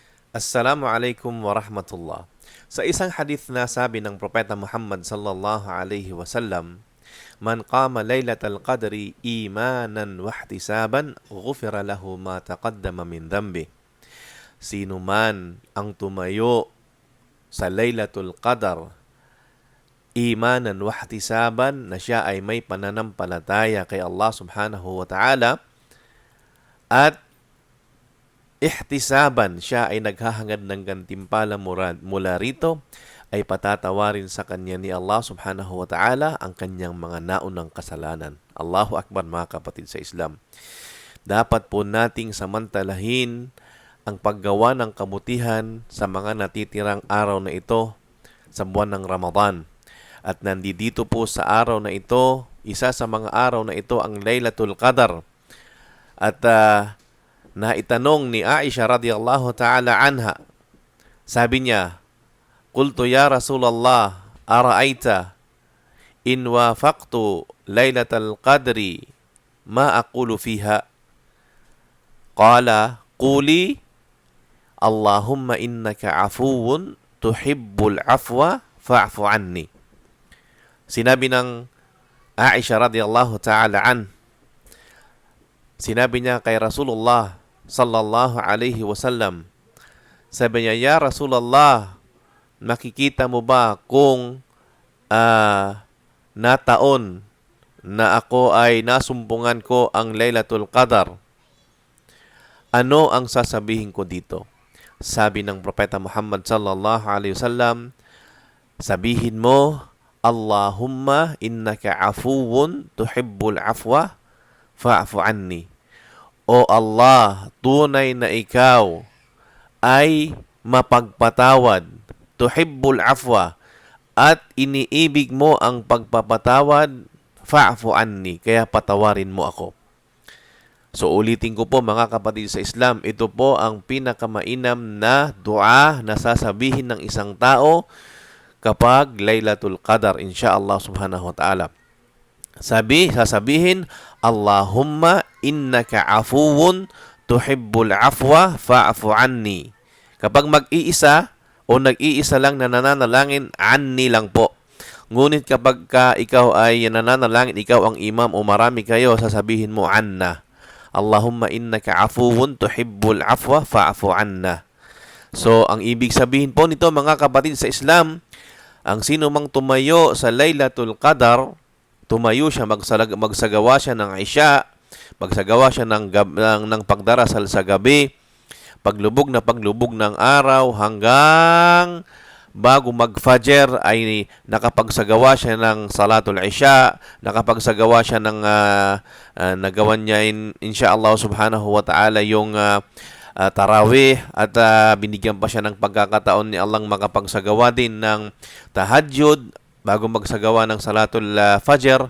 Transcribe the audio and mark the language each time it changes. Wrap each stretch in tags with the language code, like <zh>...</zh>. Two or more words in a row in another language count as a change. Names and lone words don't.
<ar>السلام عليكم ورحمة الله.</ar> <tl>Sa isang hadith na sabi ng Propeta Muhammad</tl> <ar>صلى الله عليه وسلم, "من قام ليلة القدر إيمانا واحتسابا غفر له ما تقدم من ذنبه."</ar> <tl>Sino man ang tumayo sa Laylatul Qadar,</tl> <ar>إيمانا واحتسابا,</ar> <tl>na siya ay may pananampalataya kay Allah</tl> <ar>سبحانه وتعالى,</ar> <tl>at ihtisaban, siya ay naghahangad ng gantimpala mula rito, ay patatawarin sa kanya ni Allah</tl> <ar>سبحانه وتعالى</ar> <tl>ang kanyang mga naunang kasalanan.</tl> <ar>الله أكبر,</ar> <tl>mga kapatid sa Islam. Dapat po nating samantalahin ang paggawa ng kabutihan sa mga natitirang araw na ito sa buwan ng Ramadan. At nandito po sa araw na ito, isa sa mga araw na ito ang Laylatul Qadar. At naitanong ni Aisha</tl> <ar>رضي الله تعالى عنها,</ar> <tl>sabi niya,</tl> <ar>"قلت يا رسول الله، أرأيت إن وافقت ليلة القدر ما أقول فيها?" قال: قولي اللهم إنك عفو تحب العفو فاعف عني."</ar> <tl>Sinabi ng Aisha</tl> <ar>رضي الله تعالى</ar> <tl>sinabi niya kay Rasulullah</tl> <ar>صلى الله عليه وسلم,</ar> <tl>sabi niya,</tl> <ar>"يا رسول الله,</ar> <tl>makikita mo ba kung nataon na ako ay nasumpungan ko ang Laylatul Qadar? Ano ang sasabihin ko dito?" Sabi ng Propeta Muhammad</tl> <ar>صلى الله عليه وسلم,</ar> <tl>sabihin mo,</tl> <ar>اللهم إنك عفو تحب العفو فاعف عني."</ar> <tl>O Allah, tunay na ikaw ay mapagpatawad,</tl> <ar>تحب العفو,</ar> <tl>at iniibig mo ang pagpapatawad,</tl> <ar>فاعف عني,</ar> <tl>kaya patawarin mo ako. So ulitin ko po, mga kapatid sa Islam, ito po ang pinakamainam na dua na sasabihin ng isang tao kapag Laylatul Qadar,</tl> <ar>إن شاء الله سبحانه وتعالى.</ar> <tl>Sasabihin,</tl> <ar>"اللهم إنك عفو تحب العفو فاعف عني."</ar> <tl>Kapag mag-iisa o nag-iisa lang na nananalangin, anni lang po. Ngunit kapag ikaw ay nananalangin, ikaw ang imam o marami kayo, sasabihin mo anna.</tl> <ar>اللهم إنك عفو تحب العفو فاعف عنا.</ar> <tl>So, ang ibig sabihin po nito, mga kapatid sa Islam, ang sino mang tumayo sa Laylatul Qadar, tumayo siya, magsagawa siya ng Isya, magsagawa siya ng pagdarasal sa gabi, paglubog ng araw hanggang bago mag-Fajr ay nakapagsagawa siya ng Salatul Isya, nakapagsagawa siya ng nagawan niya</tl> <ar>إن شاء الله سبحانه وتعالى</ar> <tl>yung tarawih, at binigyan pa siya ng pagkakataon ni Allah makapagsagawa din ng tahajjud bago magsagawa ng Salatul Fajr.</tl>